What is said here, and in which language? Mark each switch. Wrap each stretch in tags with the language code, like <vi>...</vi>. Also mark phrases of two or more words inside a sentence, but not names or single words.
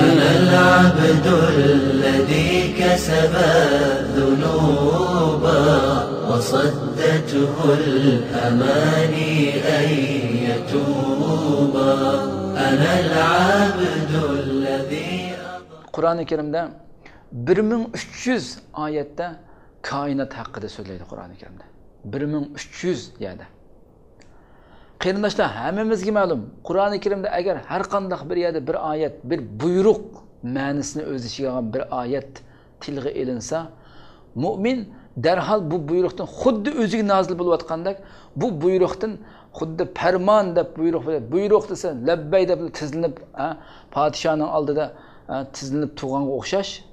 <ar>أنا العبد الذي كسب الذنوب وصدته الأماني أن يتوب. أنا العبد الذي</ar> <tr>Kur'an-ı Kerim'de 1300 ayette kainat hakkında söyleydi Kur'an-ı Kerim'de. 1300 yerde.</tr> <uz>Qarindoshlar, hammamizga ma'lum, Qur'oni Karimda agar har qanday bir yerda bir oyat, bir buyruq ma'nosini o'z ichiga olgan bir oyat tilga ilinsa, mu'min darhol bu buyruqdan xuddi o'ziga nozil bo'layotgandek, bu buyruqdan xuddi farmon deb buyruq desa, labbay deb tizilib, podshoning oldida tizilib turganga o'xshash.</uz>